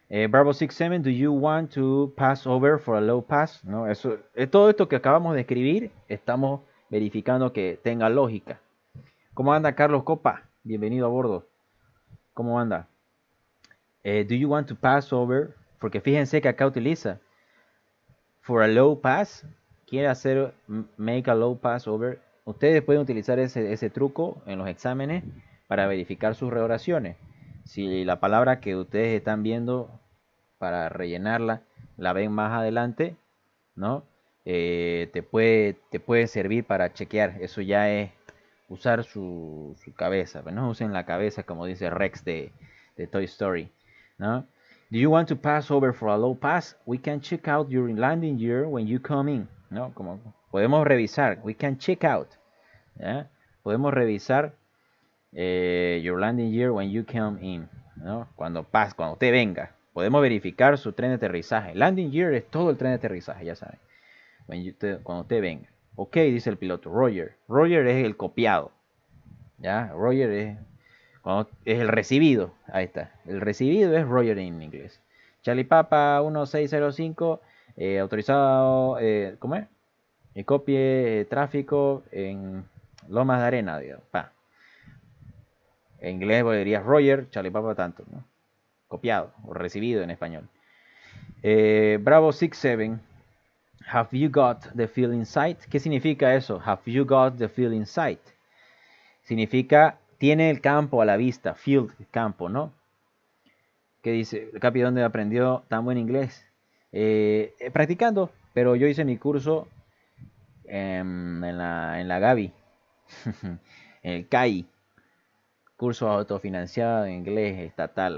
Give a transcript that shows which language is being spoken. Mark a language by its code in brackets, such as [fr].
[en] Bravo 67, do you want to pass over for a low pass? [es] No, eso, todo esto que acabamos de escribir, estamos verificando que tenga lógica. ¿Cómo anda Carlos Copa? Bienvenido a bordo. ¿Cómo anda? [en] Do you want to pass over? [es] Porque fíjense que acá utiliza [en] for a low pass. [es] Quiere hacer [en] make a low pass over. [es] Ustedes pueden utilizar ese truco en los exámenes para verificar sus reoraciones. Si la palabra que ustedes están viendo para rellenarla la ven más adelante, ¿no? Te puede servir para chequear. Eso ya es usar su cabeza. No usen la cabeza como dice Rex de Toy Story, ¿no? [en] Do you want to pass over for a low pass? We can check out your landing gear when you come in, ¿no? [es] Como podemos revisar. [en] We can check out, [es] ¿ya? Podemos revisar [en] your landing gear when you come in, ¿no? [es] Cuando usted venga. Podemos verificar su tren de aterrizaje. Landing gear es todo el tren de aterrizaje, ya saben. Cuando usted venga. Ok, dice el piloto. Roger. Roger es el copiado. ¿Ya? Roger es el recibido. Ahí está. El recibido es Roger en inglés. Charlie Papa 1605. Autorizado. ¿Cómo es? Y copie tráfico en Lomas de Arena. Digamos. En inglés diría Roger. Charlie Papa tanto, ¿no? Copiado o recibido en español. [en] Bravo 67. Have you got the field in sight? [es] ¿Qué significa eso? [en] Have you got the field in sight? [es] Significa tiene el campo a la vista. Field, campo, ¿no? ¿Qué dice? Capi, ¿dónde aprendió tan buen inglés? Practicando, pero yo hice mi curso en la Gavi, en el CAI, curso autofinanciado en inglés estatal.